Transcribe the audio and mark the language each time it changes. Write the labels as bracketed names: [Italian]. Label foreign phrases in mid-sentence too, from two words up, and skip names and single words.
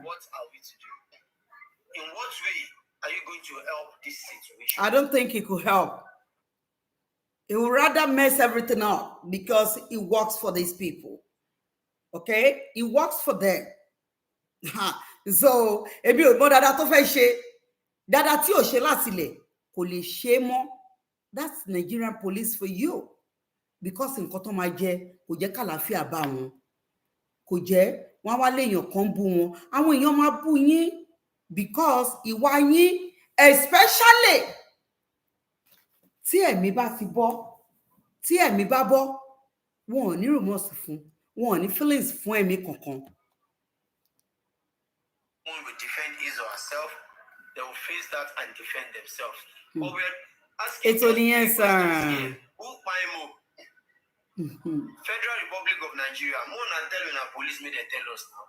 [English] What are we to do? In what way are you going to help this situation? I don't think he could help. He would rather mess everything up because he works for these people. Okay? He works for them. So, [Yoruba] ebi o mo dada tó fẹ́ ṣe, dada tí ò ṣe láti lẹ̀ kò lè ṣe mọ́. [English] That's Nigerian police for you. [Yoruba] Because nǹkan tó máa jẹ kò jẹ́ kàlàáfíà bá wọn. Kò jẹ́ wọ́n wá léèyàn kan bú wọn. Àwọn èèyàn máa bú yín because ìwà yín, especially tí ẹ̀mí bá ti bọ́, tí ẹ̀mí bá bọ́, wọn ò ní remorse fún, wọn ò ní feelings fún ẹ̀mí kankan. [English] One will defend his or herself, they will face that and defend themselves. But we're asking It's only answer. Who Paimo? Federal Republic of Nigeria. More than telling our police may they tell us now.